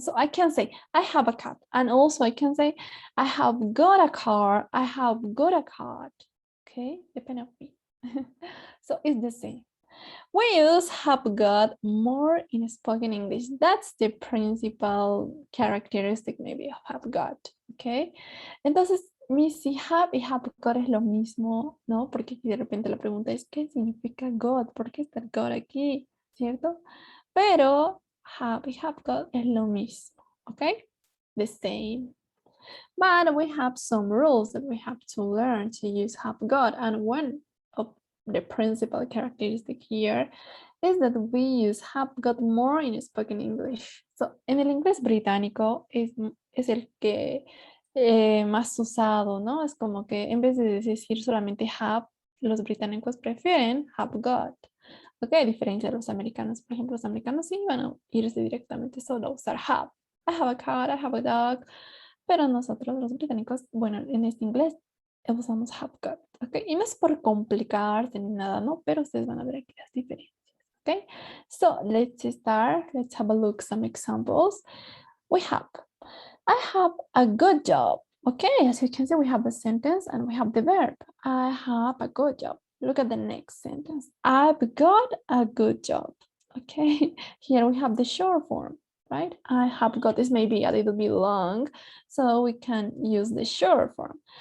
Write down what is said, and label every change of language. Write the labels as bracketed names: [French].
[English] So I can say I have a cat, and also I can say I have got a car, I have got a cat. Okay, depending on me. So it's the same. We use have got more in spoken English. That's the principal characteristic maybe of have got. [Spanish] Okay, entonces si have y have got es lo mismo, ¿no? Porque aquí de repente la pregunta es, ¿qué significa got? ¿Por qué está got aquí? ¿Cierto? Pero have y have got es lo mismo, ¿ok? [English] The same. But we have some rules that we have to learn to use have got, and one of the principal characteristic here is that we use have got more in spoken English. [Spanish] So, en el inglés británico es el que más usado, ¿no? Es como que en vez de decir solamente have, los británicos prefieren have got. Ok, a diferencia de los americanos. Por ejemplo, los americanos sí van a irse directamente solo a usar have. [English] I have a cat, I have a dog. [Spanish] Pero nosotros los británicos, bueno, en este inglés usamos have got. Ok, y no es por complicarse ni nada, ¿no? Pero ustedes van a ver aquí las diferencias. [English] Ok, so let's start. Let's have a look some examples. We have I have a good job. Okay, as you can see, we have a sentence and we have the verb. I have a good job. Look at the next sentence. I've got a good job. Okay, here we have the short form, right? I have got this may be a little bit long, so we can use the short form.